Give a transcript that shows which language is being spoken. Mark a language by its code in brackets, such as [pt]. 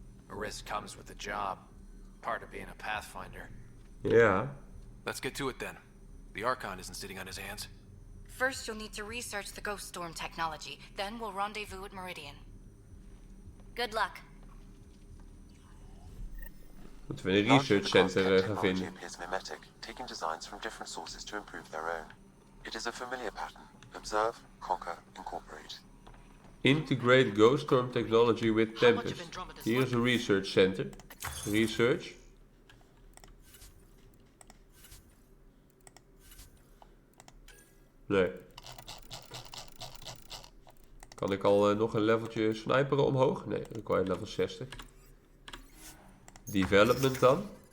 [en] A risk comes with the job. Part of being a Pathfinder. [nl] Ja. [en] Let's get to it then. The Archon isn't sitting on his hands. First, you'll need to research the Ghost Storm technology. Then we'll rendezvous at Meridian. Good luck. [nl] Moeten we een research center gaan vinden. [en] Appears mimetic, taking designs from different sources to improve their own. It is a familiar pattern. Observe, conquer, incorporate. Integrate Ghost Storm technology with Tempest. [nl] Hier is een research center. Research. Nee. Kan ik al nog een leveltje sniperen omhoog? Nee, [en] required level 60. [nl] Development dan?